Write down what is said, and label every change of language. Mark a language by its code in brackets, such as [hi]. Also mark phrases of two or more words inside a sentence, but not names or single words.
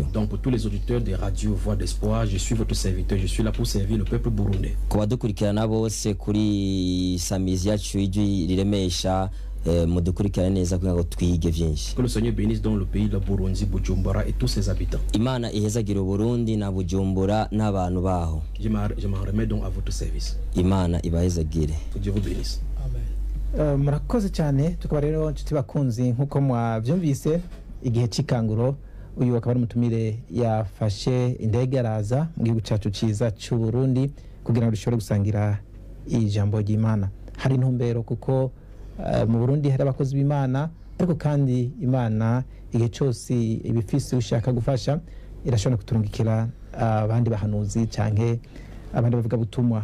[fr] Donc pour tous les auditeurs des radios Voix d'Espoir, je suis votre serviteur, je suis là pour servir le peuple burundais. [rn] Kubadukurikirana bose kuri samizi yacu ijwi riremesha mudukurikirane neza kugira ngo twige byinshi. [fr] Que le Seigneur bénisse dans le pays de Burundi, Bujumbura et tous ses habitants. [rn] Imana ihezagire Burundi na Bujumbura n'abantu baho. [fr] Je m'en remets donc à votre service. [rn] Imana ibahezagire. [fr] Que Dieu vous bénisse. [rn] Murakoze cyane. Tukaba rero nshuti bakunzi nkuko mwavyumvise igihe cy'ikanguro uyu akaba ari umutumire yafashe indege araza mu gihugu cyacu cyiza cy'u Burundi kugira ngo dushobore gusangira ijambo ry'Imana. Hari intumbero kuko mu Burundi hari abakozi b'Imana ariko kandi Imana igihe cyose ibifise ushaka gufasha irashobora kuturungikira abandi bahanuzi canke abandi bavuga butumwa.